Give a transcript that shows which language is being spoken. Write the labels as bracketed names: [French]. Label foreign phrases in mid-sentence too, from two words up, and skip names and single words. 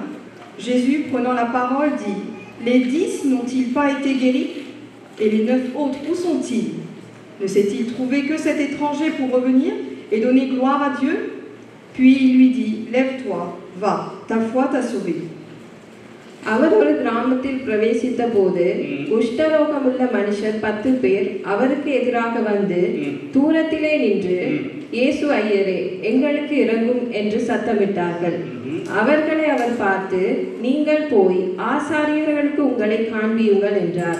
[French] Jésus, prenant la parole, dit: Les 10 n'ont-ils pas été guéris? Et les 9 autres, où sont-ils? Ne s'est-il trouvé que cet étranger pour revenir et donner gloire à Dieu? Puis il lui dit: Lève-toi, va, ta foi t'a sauvé. [Tamil] அவர் ஒரு கிராமத்தில் பிரவேசித்த போது குஷ்டரோகமுள்ள மனுஷர் 10 பேர் அவருக்கு எதிராக வந்து தூரத்திலே நின்று, இயேசு ஐயரே, எங்களுக்கு இரங்கும் என்று சத்தமிட்டார்கள். அவர்களை அவர் பார்த்து, நீங்கள் போய் ஆசாரியர்களுக்கு உங்களை காண்பியுங்கள் என்றார்.